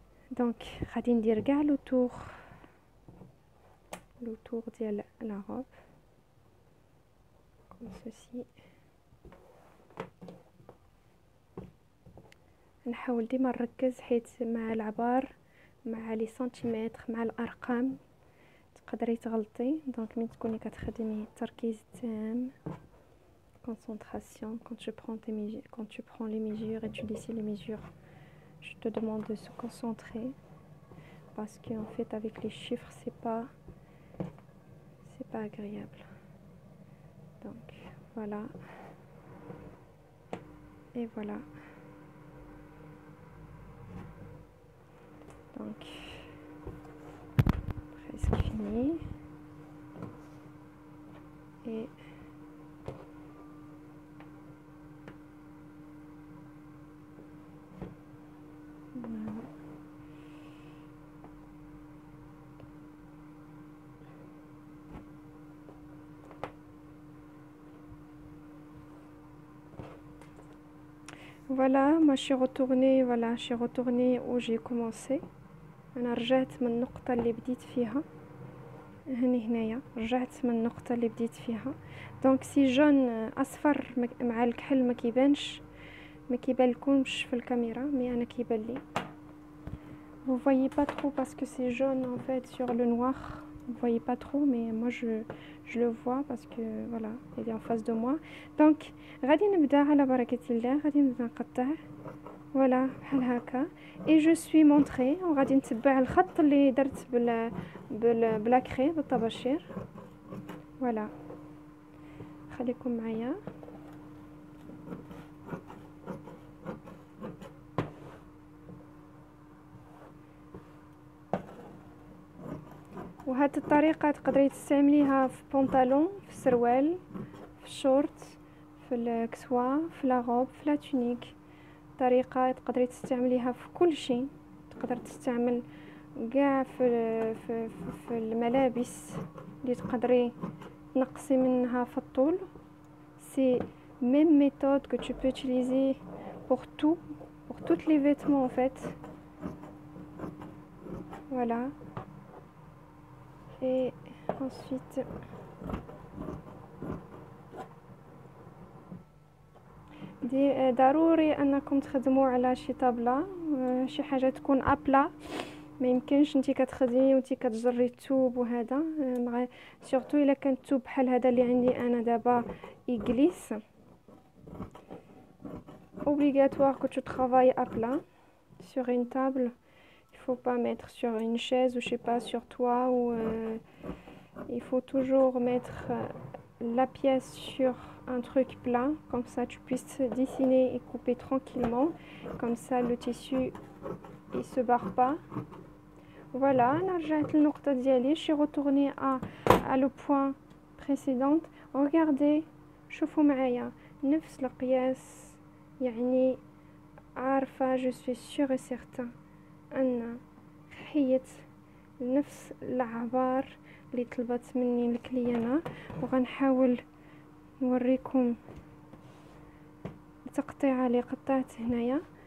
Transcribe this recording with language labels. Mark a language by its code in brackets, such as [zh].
[ar] دونك غادي ندير كاع لو تور ديال لا روب كوم سوسي. نحاول ديما نركز حيت مع العبار مع لي سنتيمتر مع الارقام تقدري تغلطي. دونك من تكوني كتخدمي التركيز تام [fr] concentration quand tu prends les mesures et tu décides les mesures, je te demande de se concentrer parce qu'en fait avec les chiffres c'est pas agréable. Donc voilà et voilà. Donc presque fini et voilà. Voilà, moi je suis retournée où j'ai commencé. [ar] انا رجعت من النقطه اللي بديت فيها هنايا، رجعت من النقطه اللي بديت فيها. دونك سي جون اصفر مع الكحل ما كيبان لكمش في الكاميرا، مي انا كيبان لي. [fr] vous voyez pas trop parce que c'est jaune en fait sur le noir, vous voyez pas trop, mais moi je le vois parce que voilà il est en face de moi. [ar] donc غادي نبدا على بركه الله، غادي نبدا نقطع فوالا بحال هكا اي جو سوي مونطري، وغادي نتبع الخط اللي درت بلا كري بالطباشير. فوالا خليكم معايا. وهاد الطريقه تقدري تستعمليها في بونطالون، في سروال، في الشورت، في الكسوه، في لا روب، في لا تونيك. طريقه تقدري تستعمليها في كل شيء، تقدر تستعمل كاع في الملابس اللي تقدري تنقصي منها في الطول. [fr] سي même méthode que tu peux utiliser pour toutes les vêtements en fait. Voilà. Et ensuite [ar] ضروري انكم تخدموا على شي طابله، شي حاجه تكون ابلا. ما يمكنش انتي كتخدمي وانتي كتجري الثوب وهذا، سورتو الا كان الثوب بحال هذا اللي عندي انا دابا يجلس. [fr] obligatoire que tu travailles à plat sur une table. Il faut pas mettre sur une chaise ou je sais pas sur toi ou il faut toujours mettre la pièce sur un truc plat, comme ça tu puisses dessiner et couper tranquillement, comme ça le tissu il se barre pas. [ar] Voilà, انا رجعت للنقطه ديالي. [fr] je suis retournée à le point précédent. [ar] regardez شوفوا معايا نفس القياس، يعني عارفه [fr] je suis sûre et certain [ar] ان حيت نفس العبار اللي طلبت مني الكليانه. وغنحاول نوريكم التقطيعه اللي قطعت هنايا.